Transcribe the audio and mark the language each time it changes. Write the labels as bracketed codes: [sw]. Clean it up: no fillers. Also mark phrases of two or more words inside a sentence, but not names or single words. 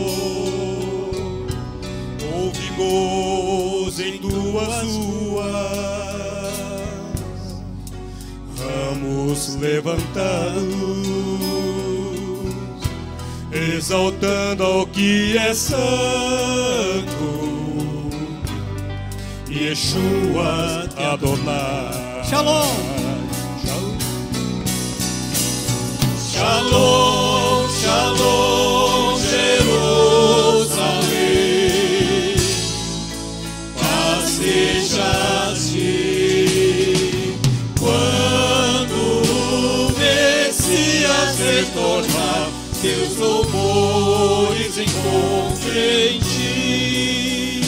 [pt] Houve gozo em tuas ruas, ramos levantados, exaltando ao que é santo, Yeshua Adonai. Shalom. [he] שלום, שלום, [pt] Jerusalém, paz seja a ti. Quando o Messias retornar, teus louvores encontrem em ti.